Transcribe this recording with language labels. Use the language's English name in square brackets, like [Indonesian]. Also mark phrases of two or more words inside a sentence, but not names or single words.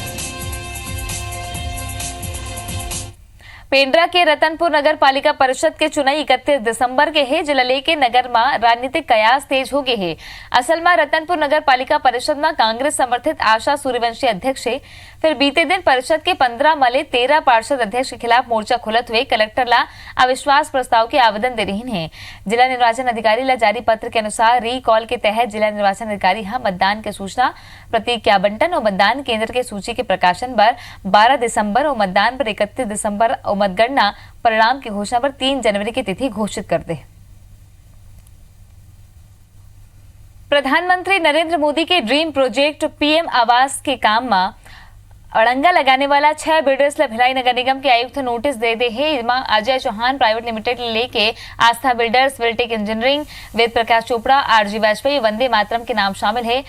[Chhattisgarhi] पेंड्रा के रतनपुर नगर पालिका परिषद के चुनाव 31 दिसंबर के है, जिला लेके नगर में राजनीतिक कयास तेज हो गए है। असल में रतनपुर नगर पालिका परिषद में कांग्रेस समर्थित आशा सूर्यवंशी अध्यक्ष है। फिर बीते दिन परिषद के 15 मले 13 पार्षद अध्यक्ष के खिलाफ मोर्चा खुलत हुए कलेक्टर ला अविश्वास प्रस्ताव के आवेदन दे रही है। जिला निर्वाचन अधिकारी ला जारी पत्र के अनुसार रीकॉल के तहत जिला निर्वाचन अधिकारी मतदान की सूचना, प्रतीक के आवंटन और मतदान केंद्र के सूची के प्रकाशन पर 12 दिसंबर और मतदान पर 31 दिसंबर और मतगणना परिणाम की घोषणा पर 3 जनवरी की तिथि घोषित कर दे। प्रधानमंत्री नरेंद्र मोदी के [English] dream project [Chhattisgarhi] पीएम आवास के काम में अड़ंगा लगाने वाला 6 बिल्डर्स भिलाई नगर निगम के आयुक्त नोटिस दे दे है अजय चौहान प्राइवेट लिमिटेड लेके आस्था बिल्डर्स, विल्टेक इंजीनियरिंग, वेद प्रकाश चोपड़ा, आरजी वाजपेयी, वंदे मातरम के नाम शामिल है।